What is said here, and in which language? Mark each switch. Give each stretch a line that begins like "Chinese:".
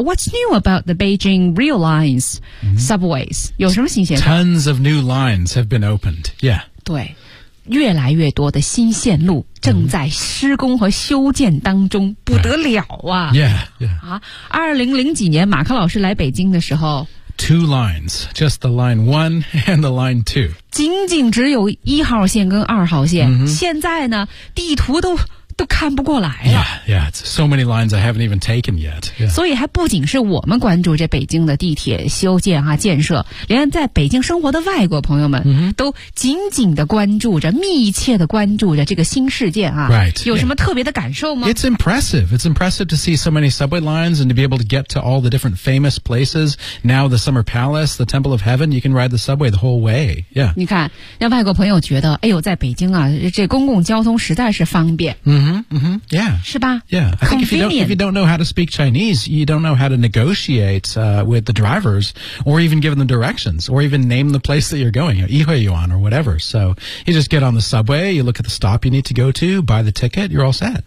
English: What's new about the Beijing Rail Lines Subways?、Mm-hmm.
Chinese: 有什么新鲜事？
English: Tons of new lines have been opened. Yeah.
Chinese: 对，越来越多的新线路正在施工和修建当中、mm-hmm. 不得了啊。
English: Yeah, yeah.
Chinese: 2000几年马克老师来北京的时候，
English: Two lines, just the line one and the line two.
Chinese: 仅仅只有一号线跟二号线、 mm-hmm. 现在呢地图都看不过来了。
English: Yeah, yeah, it's so many lines I haven't even taken yet.、Yeah.
Chinese: 所以还不仅是我们关注这北京的地铁修建啊建设，连在北京生活的外国朋友们都紧紧的关注着，密切的关注着这个新事件啊。
English: Right.
Chinese: 有什么特别的感受吗？
English: It's impressive. It's impressive to see so many subway lines and to be able to get to all the different famous places. Now the Summer Palace, the Temple of Heaven, you can ride the subway the whole way. Yeah.
Chinese: 你看，让外国朋友觉得，哎呦，在北京啊，这公共交通实在是方便。
English: Mm-hmm. Yeah.
Chinese: 是吧?
English: Yeah. I think if you don't know how to speak Chinese, you don't know how to negotiate、with the drivers or even give them directions or even name the place that you're going, Yihuiyuan or whatever. So you just get on the subway, you look at the stop you need to go to, buy the ticket, you're all set.